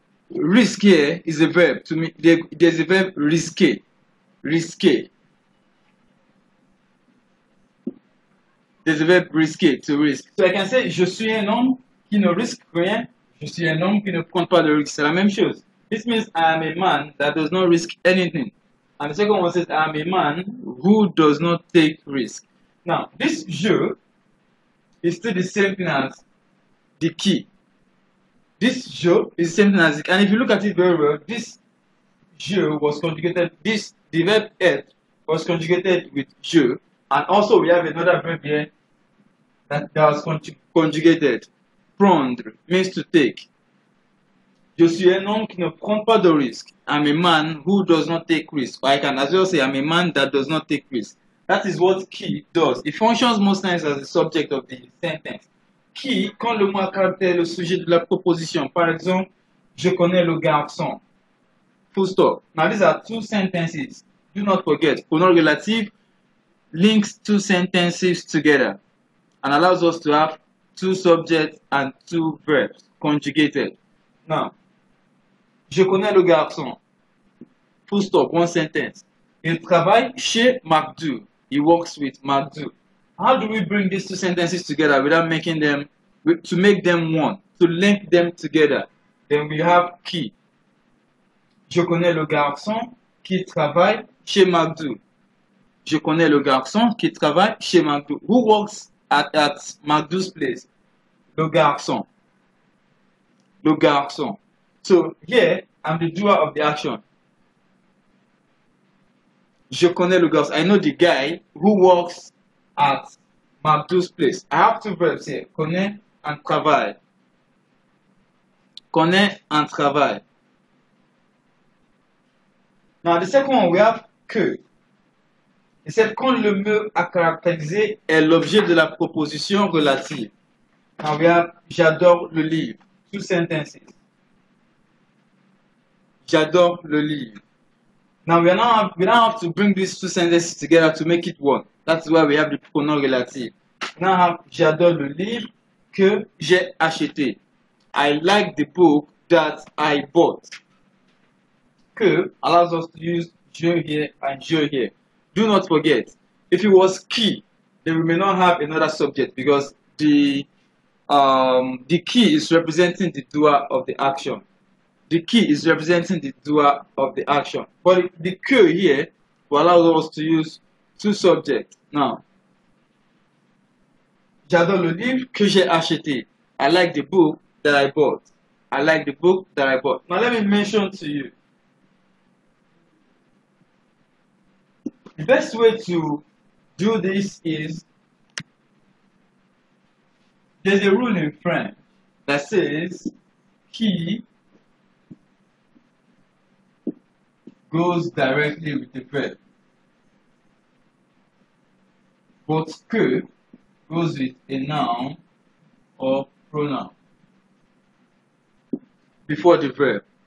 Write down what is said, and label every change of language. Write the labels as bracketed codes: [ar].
[en] Risk here is a verb. To me, there's a verb risquer. Risquer. There's a verb risquer, to risk. [fr] So I can say je suis un homme qui ne risque rien. Je suis un homme qui ne prend pas de risque. C'est la même chose. [en] This means I am a man that does not risk anything. And the second one says I am a man who does not take risk. Now, this je is still the same thing as the qui. This je is the same thing as it. And if you look at it very well, this je was conjugated, the verb être was conjugated with je. And also we have another verb here that was conjugated. Prendre means to take. [fr] Je suis un homme qui ne prend pas de risque. [en] I'm a man who does not take risk. Or I can as well say I'm a man that does not take risk. That is what qui does. It functions most times as the subject of the sentence. [fr] Qui, quand le mot à caractère est le sujet de la proposition. Par exemple, je connais le garçon. [en] Full stop. Now these are two sentences. Do not forget, pronom relative links two sentences together and allows us to have two subjects and two verbs conjugated. [fr] Now, je connais le garçon. [en] Full stop, one sentence. [fr] Il travaille chez McDo. [en] He works with McDo. How do we bring these two sentences together without making them, to make them one, to link them together? Then we have qui. [fr] Je connais le garçon qui travaille chez McDo. Je connais le garçon qui travaille chez McDo. [en] Who works at McDo's place? [fr] Le garçon. Le garçon. [en] So here, I'm the doer of the action. [fr] Je connais le garçon. [en] I know the guy who works at McDo's place. I have two verbs here. Connais and travaille. Connais and travaille. Now the second one, we have que. [fr] Et c'est quand le mot à caractériser est l'objet de la proposition relative. [en] Now we have [fr] j'adore le livre. [en] Two sentences. [fr] J'adore le livre. [en] Now we don't have to bring these two sentences together to make it one. That's why we have the pronom relative. Now I have [fr] j'adore le livre que j'ai acheté. [en] I like the book that I bought. Que allows us to use je here and je here. Do not forget, if it was qui, then we may not have another subject because the key is representing the doer of the action. The key is representing the doer of the action. But the que here will allow us to use two subjects. [fr] Now, j'adore le livre que j'ai acheté. [en] I like the book that I bought. I like the book that I bought. Now let me mention to you. The best way to do this is, there's a rule in French that says qui goes directly with the verb, but que goes with a noun or pronoun before the verb.